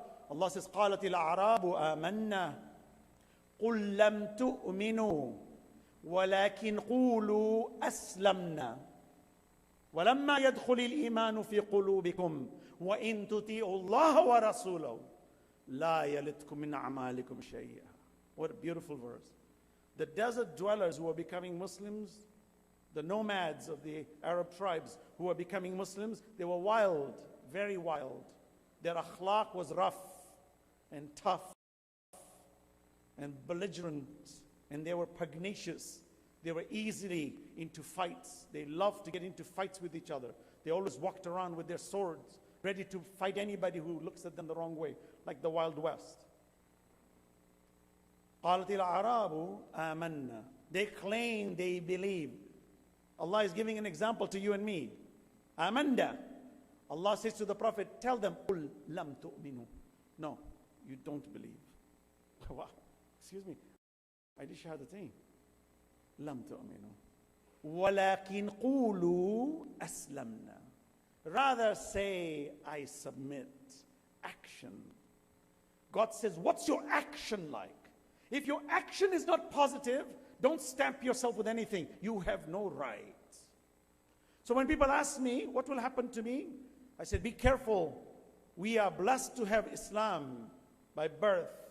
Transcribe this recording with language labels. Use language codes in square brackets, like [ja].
[en] Allah says, [ar] قالت الأعراب آمنا قل لم تؤمنوا ولكن قولوا أسلمنا ولما يدخل الإيمان في قلوبكم وإن تطيعوا الله ورسوله لا يلتكم من أعمالكم شيئا. [en] What a beautiful verse. The desert dwellers who are becoming Muslims, the nomads of the Arab tribes who are becoming Muslims, they were wild, very wild. Their akhlaq was rough and tough and belligerent, and they were pugnacious. They were easily into fights. They loved to get into fights with each other. They always walked around with their swords, ready to fight anybody who looks at them the wrong way, like the Wild West. [ar] قالت الأعراب آمنا. [en] They claim they believe. Allah is giving an example to you and me. [ar] آمنا. [en] Allah says to the Prophet, tell them, [ar] قل لم تؤمنوا. [en] No, you don't believe. Wow. Excuse me, I did shahadatain. [ar] لم تؤمنوا ولكن قولوا أسلمنا. [en] Rather say, I submit. Action. God says, what's your action like? If your action is not positive, don't stamp yourself with anything. You have no right. So when people ask me, what will happen to me? I said, be careful. We are blessed to have Islam by birth.